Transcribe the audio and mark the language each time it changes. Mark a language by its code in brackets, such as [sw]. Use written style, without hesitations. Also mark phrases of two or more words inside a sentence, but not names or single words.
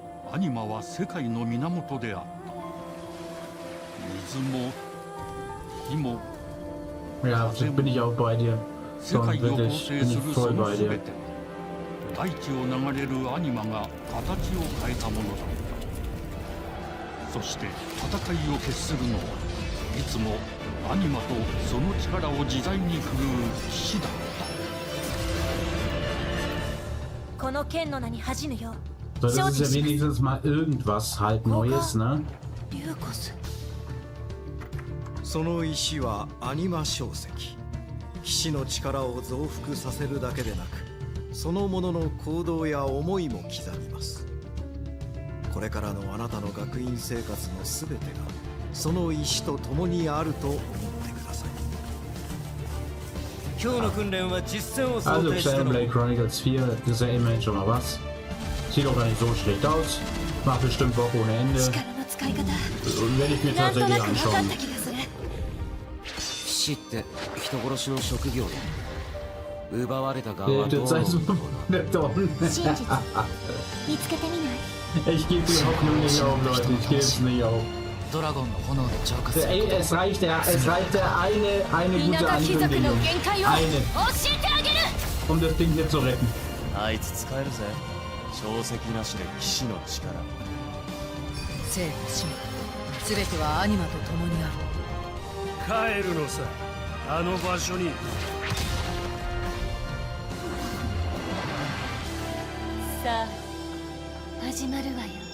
[ja] アニマは世界の源であった。水も火も [de] Ja, bin ich auch bei dir. [ja] 世界を構 [de] Wirklich, [ja] 成 [de] bin [ja] す [de] ich [ja] るそ [de] voll [ja] の [de] bei [ja] 全 [de] dir. [ja] ては大地を流れるアニマが形を変えたものだった。そして戦いを決するのはいつもアニマとその力を自在に振るう騎士だった。この剣の名に恥じぬよ。 [de] So, das ist ja wenigstens mal irgendwas halt Neues, ne? [ja] リューコス。その石はアニマ小石。騎士の力を増幅させるだけでなく、そのものの行動や思いも刻みます。これからのあなたの学院生活のすべてがその石と共にあると思ってください。今日の訓練は実践を想 [de] Also [ja] 定しての [de] Xenoblade Chronicles 4, das ist ja immerhin schon mal was. Sieht auch gar nicht so schlecht aus. Macht bestimmt Bock ohne Ende. Werde ich mir tatsächlich anschauen. [ja] 騎士って人殺しの職業で奪われた側はどう [de] Zeit Wochen. Ich gebe die Hoffnung nicht auf, Leute. Ich gebe es nicht auf. Ey, es reicht ja eine gute Ankündigung. Eine. Um das Ding hier zu retten. [ja] あいつ使えるぜ。小石なしで騎士の力。生と死すべてはアニマと共にある。帰るのさ、あの場所に。さあ、始まるわよ。